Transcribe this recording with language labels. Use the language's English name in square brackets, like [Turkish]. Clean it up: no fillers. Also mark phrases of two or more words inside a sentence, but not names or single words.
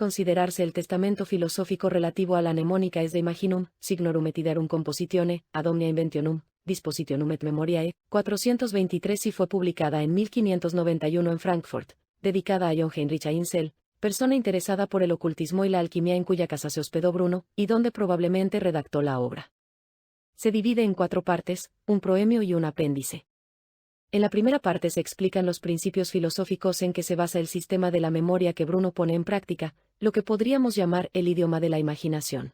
[Spanish] considerarse el testamento filosófico relativo a la mnemónica, es De Imaginum, Signorum et Idearum Compositione, ad omnia inventionum, dispositionum et memoriae, 423, y fue publicada en 1591 en Frankfurt, dedicada a John Heinrich Einzel, persona interesada por el ocultismo y la alquimia, en cuya casa se hospedó Bruno, y donde probablemente redactó la obra. Se divide en 4 partes, un proemio y un apéndice. En la primera parte se explican los principios filosóficos en que se basa el sistema de la memoria que Bruno pone en práctica, lo que podríamos llamar el idioma de la imaginación.